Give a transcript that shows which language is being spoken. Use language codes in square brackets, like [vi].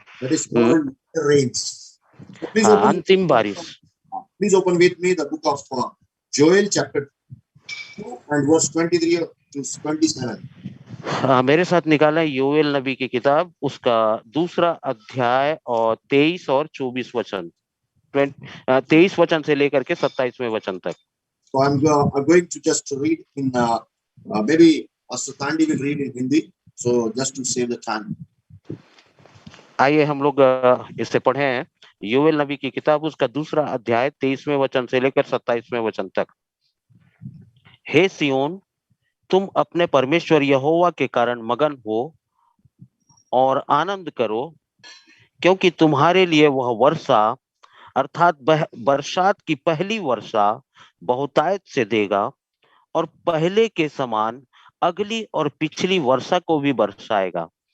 [en] that is called latter rains. So please [hi] अंतिम बारिश। [en] Please open with me the book of Joel chapter 2 and verse 23 to 27. [hi] मेरे साथ निकाला योएल नबी की किताब, उसका दूसरा अध्याय और 23 और 24 वचन, 23 वचन से लेकर के 27वें वचन तक। [en] So I'm going to just read in maybe Pastor Thandi will read in Hindi, so just to save the time. [hi] आइए हम लोग इससे पढ़ें योएल नबी की किताब, उसका दूसरा अध्याय 23वें वचन से लेकर 27वें वचन तक। हे सियोन, तुम अपने परमेश्वर यहोवा के कारण मगन हो और आनंद करो, क्योंकि तुम्हारे लिए वह वर्षा अर्थात बरसात की पहली वर्षा बहुतायत से देगा और पहले के समान अगली और पिछली वर्षा को भी बरसाएगा।